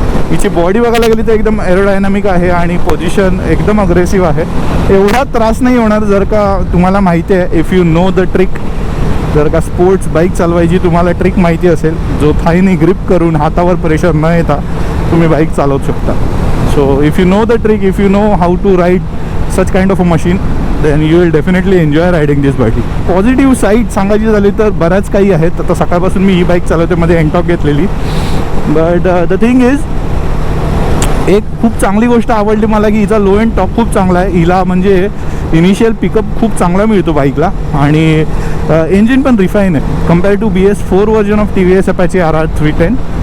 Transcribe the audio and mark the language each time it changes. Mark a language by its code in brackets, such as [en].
[mr] हिची बॉडी बघायला गेली तर एकदम एरोडायनामिक आहे आणि पोझिशन एकदम अग्रेसिव्ह आहे. एवढा त्रास नाही होणार जर का तुम्हाला माहिती आहे, [en] If you know the trick. [mr] जर का स्पोर्ट्स बाईक चालवायची तुम्हाला ट्रिक माहिती असेल, जो थाईने ग्रिप करून हातावर प्रेशर न येता तुम्ही बाईक चालवू शकता. [en] So if you know the trick, if you know how to ride such kind of a machine, then you will definitely enjoy riding this bike. [mr] Positive side सांगायची झाली तर बऱ्याच काही आहेत. आता सकाळपासून मी ही बाईक चालवते, मध्ये एनटॉक घेतलेली. [en] but the thing is, [mr] एक खूप चांगली गोष्ट आवडली मला की हिचा लो एंड टॉप खूप चांगला आहे. हिला म्हणजे इनिशियल पिकअप खूप चांगला मिळतो बाईकला आणि इंजिन पण रिफाईन आहे [en] compare to BS4 version of [mr] TVS Apache RR 310.